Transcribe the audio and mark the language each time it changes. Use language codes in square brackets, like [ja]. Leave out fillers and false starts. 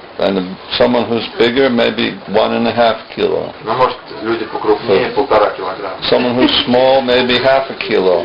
[en] And someone who's bigger, maybe 1.5 kilo. [ru] Ну, может, люди покрупнее, 1,5 килограмма. [en] Someone who's small, maybe half a kilo.